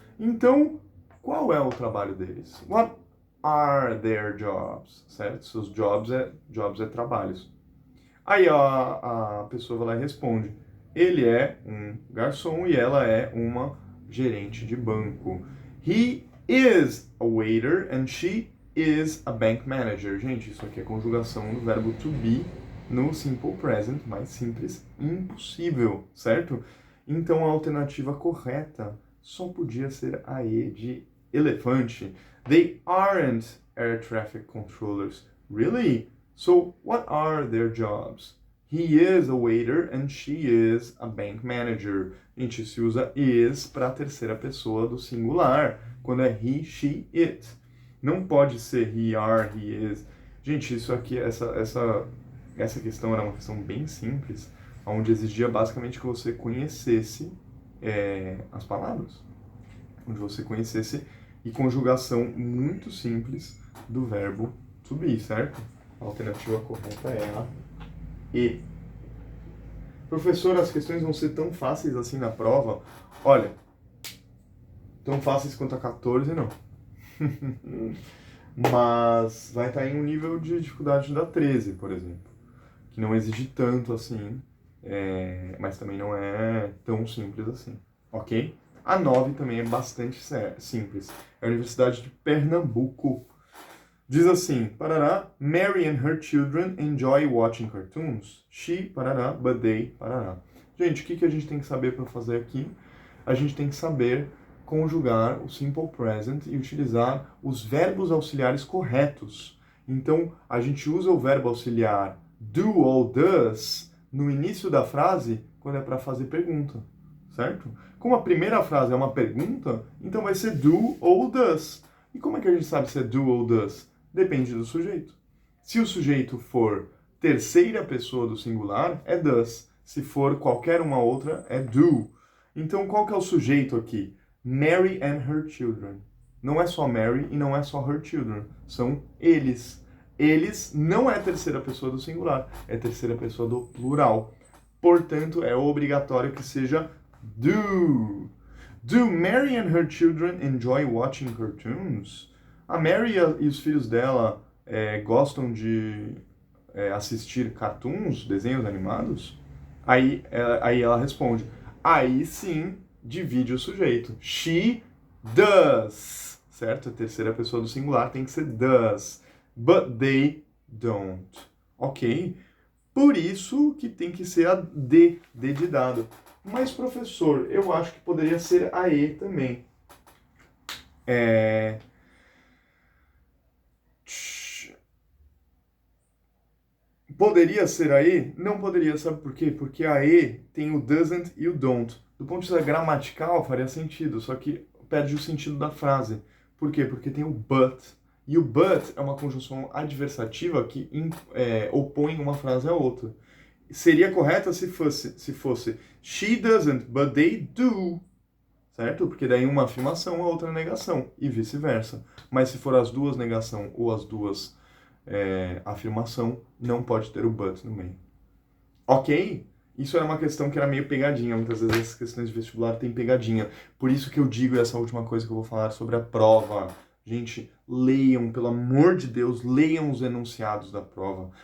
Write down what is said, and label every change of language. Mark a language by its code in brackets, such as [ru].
[pt] Então, qual é o trabalho deles? [en] What are their jobs? [pt] Certo? Seus jobs é trabalhos. Aí a pessoa vai lá e responde. Ele é um garçom e ela é uma gerente de banco. [en] He is a waiter and she is a bank manager. [pt] Gente, isso aqui é conjugação do verbo to be no simple present, mais simples impossível, certo? Então a alternativa correta só podia ser a E de elefante. [en] They aren't air traffic controllers. Really? So what are their jobs? He is a waiter and she is a bank manager. [pt] Gente, se usa is para a terceira pessoa do singular, quando é he, she, it. Não pode ser he, are, he is. Gente, isso aqui, essa questão era uma questão bem simples, onde exigia basicamente que você conhecesse as palavras. Onde você conhecesse e conjugação muito simples do verbo to be, certo? A alternativa correta é a E. Professor, as questões vão ser tão fáceis assim na prova? Olha, tão fáceis quanto a 14 não. Mas vai estar em um nível de dificuldade da 13, por exemplo. Que não exige tanto assim, mas também não é tão simples assim, ok? A 9 também é bastante simples. É a Universidade de Pernambuco. Diz assim, [en] parará, Mary and her children enjoy watching cartoons. She, parará, but they, parará. [pt] Gente, o que a gente tem que saber para fazer aqui? A gente tem que saber conjugar o simple present e utilizar os verbos auxiliares corretos. Então, a gente usa o verbo auxiliar do ou does no início da frase quando é para fazer pergunta, certo? Como a primeira frase é uma pergunta, então vai ser do ou does. E como é que a gente sabe se é do ou does? Depende do sujeito. Se o sujeito for terceira pessoa do singular, é does. Se for qualquer uma outra, é do. Então, qual que é o sujeito aqui? [en] Mary and her children. [pt] Não é só Mary e não é só her children. São eles. Eles não é terceira pessoa do singular, é terceira pessoa do plural. Portanto, é obrigatório que seja do. [en] Do Mary and her children enjoy watching cartoons? [pt] A Mary e os filhos dela gostam de assistir cartoons, desenhos animados? Aí ela responde, aí sim divide o sujeito. [en] She does, [pt] certo? A terceira pessoa do singular tem que ser does, [en] but they don't, [pt] ok? Por isso que tem que ser a D de dado. Mas, professor, eu acho que poderia ser a E também. Poderia ser a E? Não poderia, sabe por quê? Porque a E tem o doesn't e o don't. Do ponto de vista gramatical faria sentido, só que perde o sentido da frase. Por quê? Porque tem o but. E o but é uma conjunção adversativa que opõe uma frase à outra. Seria correta se fosse [en] she doesn't, but they do. [pt] Certo? Porque daí uma afirmação, a outra negação. E vice-versa. Mas se for as duas negação ou as duas afirmação, não pode ter o but no meio. Ok? Isso era uma questão que era meio pegadinha. Muitas vezes essas questões de vestibular têm pegadinha. Por isso que eu digo essa última coisa que eu vou falar sobre a prova. Gente, leiam, pelo amor de Deus, leiam os enunciados da prova.